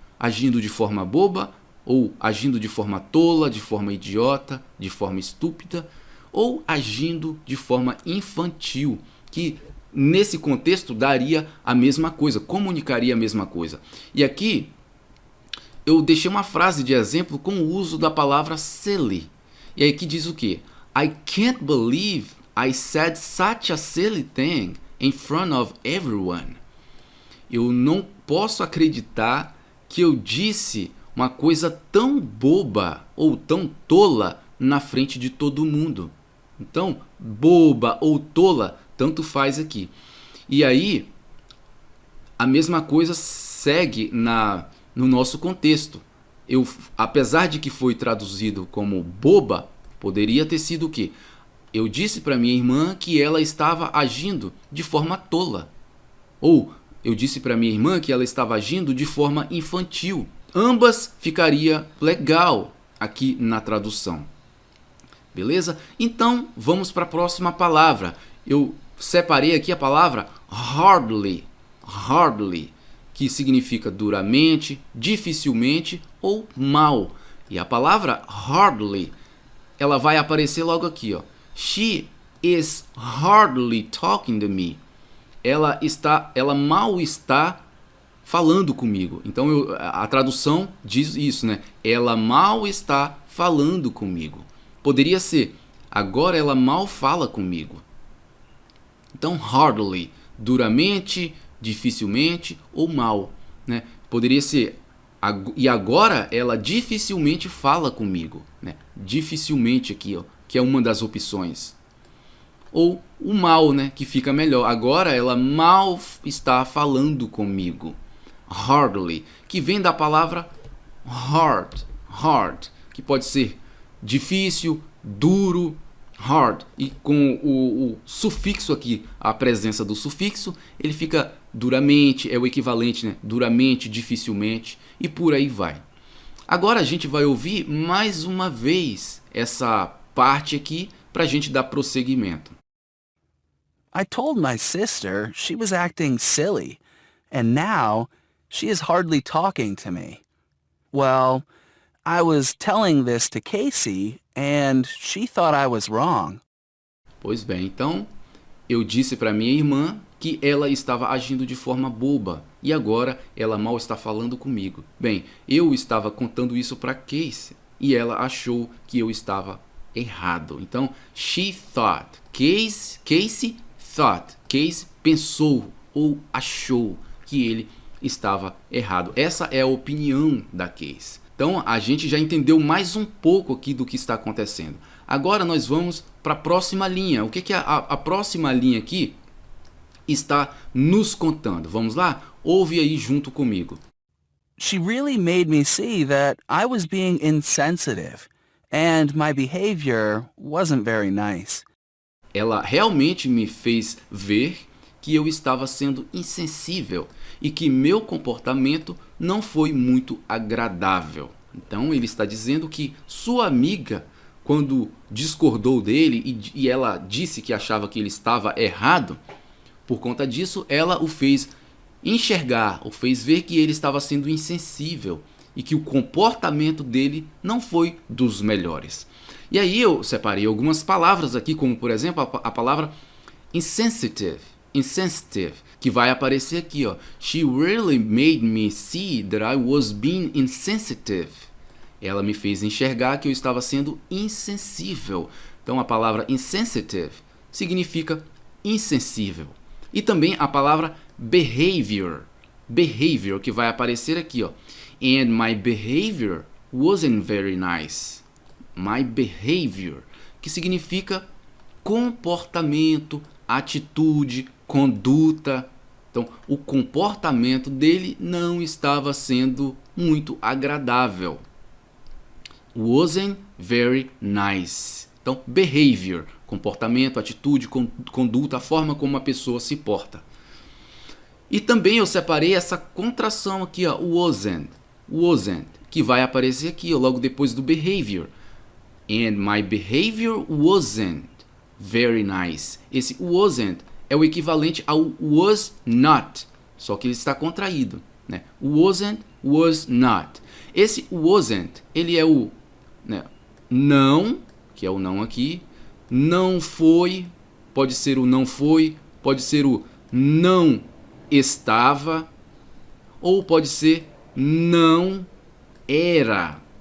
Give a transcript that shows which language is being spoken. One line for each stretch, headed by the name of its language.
Portuguese: Agindo de forma boba, ou agindo de forma tola, de forma idiota, de forma estúpida, ou agindo de forma infantil, que nesse contexto daria a mesma coisa, comunicaria a mesma coisa. E aqui eu deixei uma frase de exemplo com o uso da palavra silly. E aí que diz o quê?
English: I can't believe I said such a silly thing in front of everyone.
Portuguese: Eu não posso acreditar que eu disse uma coisa tão boba ou tão tola na frente de todo mundo. Então, boba ou tola, tanto faz aqui. E aí, a mesma coisa segue no nosso contexto. Apesar de que foi traduzido como boba, poderia ter sido o quê? Eu disse para minha irmã que ela estava agindo de forma tola. Ou eu disse para minha irmã que ela estava agindo de forma infantil. Ambas ficaria legal aqui na tradução. Beleza? Então, vamos para a próxima palavra. Eu separei aqui a palavra hardly. Hardly, que significa duramente, dificilmente ou mal. E a palavra hardly ela vai aparecer logo aqui, ó.
English: She is hardly talking to me.
Portuguese: Ela mal está falando comigo. Então a tradução diz isso, né? Ela mal está falando comigo. Poderia ser, agora ela mal fala comigo. Então hardly, duramente, dificilmente ou mal, né? Poderia ser, e agora ela dificilmente fala comigo, né? Dificilmente aqui, ó, que é uma das opções. Ou o mal, né, que fica melhor. Agora ela mal está falando comigo. Hardly, que vem da palavra hard, que pode ser difícil, duro, hard. E com o sufixo aqui, a presença do sufixo, ele fica duramente, é o equivalente, né? Duramente, dificilmente e por aí vai. Agora a gente vai ouvir mais uma vez essa parte aqui para a gente dar prosseguimento.
English: I told my sister she was acting silly, and now she is hardly talking to me. Well, I was telling this to Casey, and she thought I was wrong.
Portuguese: Pois bem, então eu disse para minha irmã que ela estava agindo de forma boba e agora ela mal está falando comigo. Bem, eu estava contando isso para Casey e ela achou que eu estava errado.
English: Então, she thought. Casey thought.
Portuguese: Casey pensou ou achou que ele estava errado. Essa é a opinião da Casey. Então, a gente já entendeu mais um pouco aqui do que está acontecendo. Agora nós vamos para a próxima linha. O que a próxima linha aqui está nos contando? Vamos lá? Ouve aí junto comigo.
English: She really made me see that I was being insensitive, and my behavior wasn't very nice.
Portuguese: Ela realmente me fez ver que eu estava sendo insensível e que meu comportamento não foi muito agradável. Então ele está dizendo que sua amiga, quando discordou dele e ela disse que achava que ele estava errado, por conta disso ela o fez enxergar, o fez ver que ele estava sendo insensível e que o comportamento dele não foi dos melhores. E aí eu separei algumas palavras aqui, como por exemplo a palavra insensitive, que vai aparecer aqui, ó.
English: She really made me see that I was being insensitive.
Portuguese: Ela me fez enxergar que eu estava sendo insensível. Então a palavra insensitive significa insensível. E também a palavra behavior, que vai aparecer aqui, ó.
English: And my behavior wasn't very nice. My behavior,
Portuguese: que significa comportamento, atitude, conduta. Então, o comportamento dele não estava sendo muito agradável.
English: Wasn't very nice.
Portuguese: Então, behavior, comportamento, atitude, conduta, a forma como uma pessoa se porta. E também eu separei essa contração aqui, ó, wasn't, que vai aparecer aqui, ó, logo depois do behavior.
English: And my behavior wasn't very nice.
Portuguese: Esse wasn't é o equivalente ao
English: was not,
Portuguese: só que ele está contraído, né? Wasn't,
English: was not.
Portuguese: Esse wasn't, ele é o, né, não, que é o não aqui, não foi, pode ser o não foi, pode ser o não estava, ou pode ser não era.